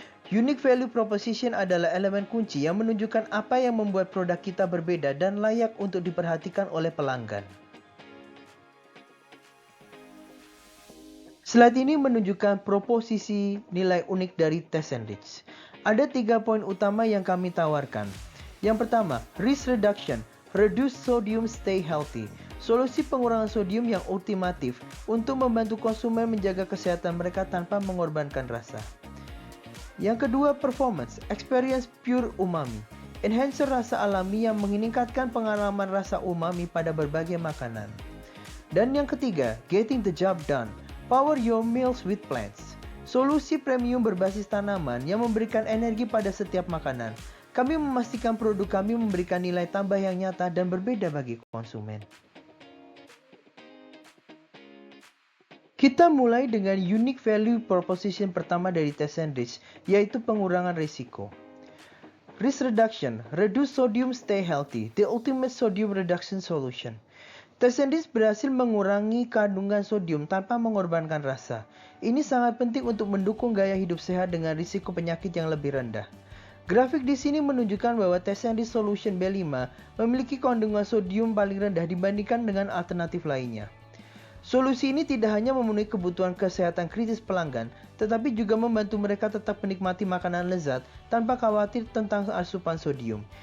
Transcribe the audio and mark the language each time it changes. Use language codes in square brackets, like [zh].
[id] Unique Value Proposition adalah elemen kunci yang menunjukkan apa yang membuat produk kita berbeda dan layak untuk diperhatikan oleh pelanggan. Slide ini menunjukkan proposisi nilai unik dari Tessentis. Ada 3 poin utama yang kami tawarkan. Yang pertama, [en] risk reduction, reduce sodium stay healthy. [id] Solusi pengurangan sodium yang ultimatif untuk membantu konsumen menjaga kesehatan mereka tanpa mengorbankan rasa. Yang kedua, [en] performance, experience pure umami. [id] Enhancer rasa alami yang meningkatkan pengalaman rasa umami pada berbagai makanan. Dan yang ketiga, [en] getting the job done. Power your meals with plants. [id] Solusi premium berbasis tanaman yang memberikan energi pada setiap makanan. Kami memastikan produk kami memberikan nilai tambah yang nyata dan berbeda bagi konsumen. Kita mulai dengan unique value proposition pertama dari Tessentis, yaitu pengurangan risiko. [en] Risk reduction, reduce sodium stay healthy, the ultimate sodium reduction solution. [id] Tessentis berhasil mengurangi kandungan sodium tanpa mengorbankan rasa. Ini sangat penting untuk mendukung gaya hidup sehat dengan risiko penyakit yang lebih rendah. Grafik di sini menunjukkan bahwa Tessentis Solution B5 memiliki kandungan sodium paling rendah dibandingkan dengan alternatif lainnya. Solusi ini tidak hanya memenuhi kebutuhan kesehatan kritis pelanggan, tetapi juga membantu mereka tetap menikmati makanan lezat tanpa khawatir tentang asupan sodium.